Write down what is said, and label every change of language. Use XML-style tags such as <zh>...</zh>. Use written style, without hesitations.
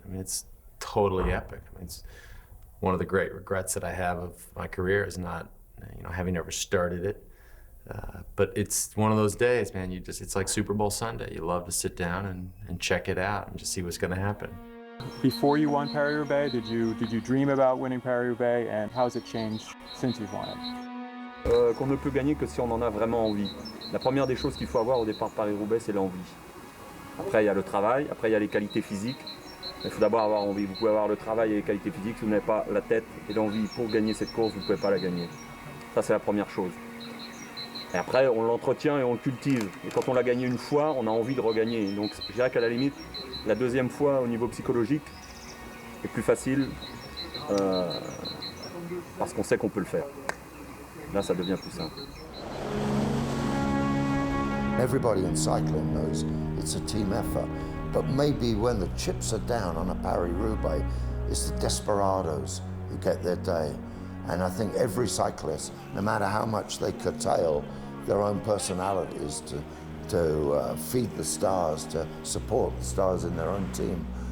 <en>I mean, it's totally epic. I mean, it's one of the great regrets that I have of my career is not, having ever started it. But it's one of those days, man, it's like Super Bowl Sunday. You love to sit down and check it out and just see what's going to happen. Before you won Paris-Roubaix, did you dream about winning Paris-Roubaix, and how has it changed since you've won it?</en> <fr>Qu'on ne peut gagner que si on en a vraiment envie. La première des choses qu'il faut avoir au départ de Paris-Roubaix, c'est l'envie. Après, il y a le travail, après il y a les qualités physiques. Il faut d'abord avoir envie. Vous pouvez avoir le travail et les qualités physiques, si vous n'avez pas la tête et l'envie pour gagner cette course, vous ne pouvez pas la gagner. Ça, c'est la première chose. Et après, on l'entretient et on le cultive. Et quand on l'a gagné une fois, on a envie de regagner. Donc je dirais qu'à la limite, la deuxième fois, au niveau psychologique, est plus facile parce qu'on sait qu'on peut le faire. Là, ça devient plus simple.</fr> <en>Everybody in cycling knows it's a team effort, but maybe when the chips are down on a Paris-Roubaix, it's the desperados who get their day. And I think every cyclist, no matter how much they curtail their own personalities to feed the stars, to support the stars in their own team,</en>